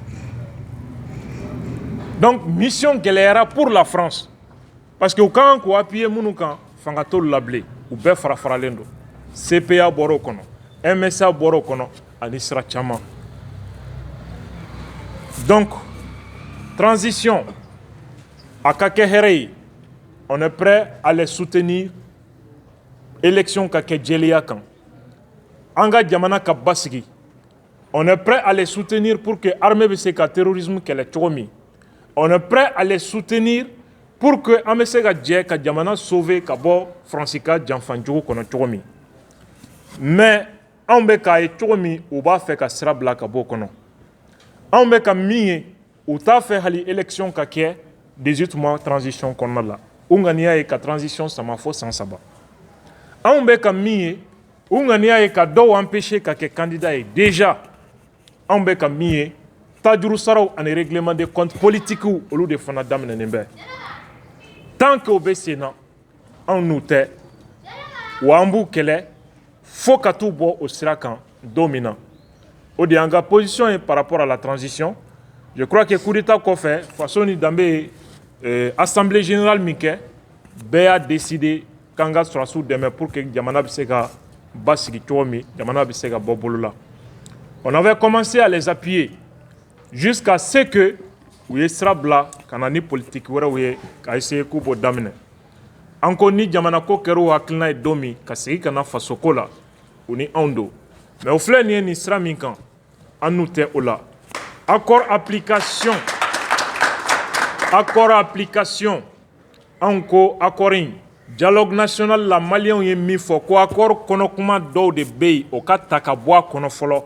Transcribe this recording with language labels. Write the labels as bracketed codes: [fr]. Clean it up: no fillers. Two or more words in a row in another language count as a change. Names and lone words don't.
[bm] donc mission gɛlɛyara [fr] pour la France parce que [bm] u kan k'u appuyer minnu kan fanga t'olu la bilen u bɛɛ farafaralen don CPA bɔra o kɔnɔ MSA bɔra o kɔnɔ ani sira caman donc transition a ka kɛ hɛrɛ ye [fr] on est prêt à les soutenir [bm] élection ka kɛ jɛlenya kan an ka jamana ka basigi [fr] on est prêt à les soutenir pour que [bm] armée bɛ se ka terrorisme kɛlɛ cogo min [fr] on est prêt à les soutenir pour que [bm] an bɛ se ka jɛ ka jamana sauver ka bɔ Faransi ka janfanjugu kɔnɔ cogo min mais anw bɛ k'a ye cogo min u b'a fɛ ka sira bila ka bɔ o kɔnɔ anw bɛ ka min ye u t'a fɛ hali élection ka kɛ 18 [fr] mois transition [bm] kɔnɔna la u ŋaniya ye ka transition sama fo san 3 anw bɛ ka min ye u ŋaniya ye ka dɔw empêcher ka kɛ candidat ye déjà anw bɛ ka min ye tajuru saraw ani [fr] règlement de compte politique [bm] olu de fana daminɛnen bɛ [fr] tant que [bm] o bɛ sen na anw n'u tɛ wa an b'u kɛlɛ fo ka t'u bɔ o sira kan don min na o de y'an ka position ye [fr] par rapport à la transition je crois que coup d'état [bm] kɔfɛ faso ni danbe ye assemblée générale min kɛ bɛɛ y'a décidé k'an ka sɔrɔsiw dɛmɛ [fr] pour que [bm] jamana bɛ se ka basigi cogo min jamana bɛ se ka bɔ bolo la [fr] on avait commencé à les appuyer jusqu'à ce que [bm] u ye sira bila ka na ni politique wɛrɛw ye ka essayer k'u b'o daminɛ an ko ni jamana ko kɛra u hakilina ye don min ka segin ka na faso ko la u ni anw don mais o filɛ nin ye nin sira min kan an n'u tɛ o la accord application anw ko accord in [fr] dialogue national [bm] la maliyɛnw ye min fɔ ko accord kɔnɔkuma dɔw de bɛ yen o ka ta ka bɔ a kɔnɔ fɔlɔ